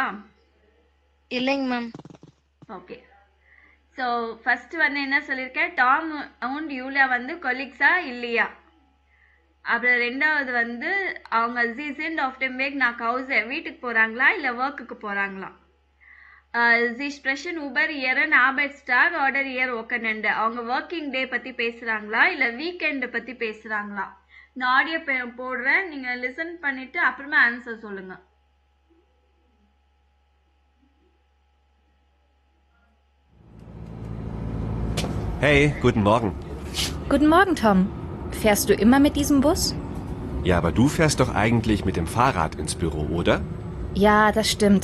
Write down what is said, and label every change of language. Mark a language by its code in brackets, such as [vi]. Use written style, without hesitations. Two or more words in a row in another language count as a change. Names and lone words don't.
[ta] இல்லைங்க மேம். ஓகே. ஸோ ஃபர்ஸ்ட் வந்து என்ன சொல்லியிருக்கேன், டாம் அண்ட் யூலியா வந்து கொலிக்ஸா இல்லையா. அப்புறம் ரெண்டாவது வந்து அவங்க [de] sind auf dem Weg nach Haus [ta] வீட்டுக்கு போறாங்களா இல்ல ஒர்க்குக்கு போறாங்களா. [de] Sie sprechen über ihren Arbeitstag oder ihr Wochenende. [ta] அவங்க [en] working day [ta] பத்தி பேசுறாங்களா இல்ல வீக்கெண்ட் பத்தி பேசுறாங்களா. நான் ஆடியோ போடுறேன், நீங்க லிசன் பண்ணிட்டு அப்புறமா ஆன்சர் சொல்லுங்க. [de] Hey, guten Morgen. Guten Morgen, Tom. Fährst du immer mit diesem Bus? Ja, aber du fährst doch eigentlich mit dem Fahrrad ins Büro, oder? Ja, das stimmt.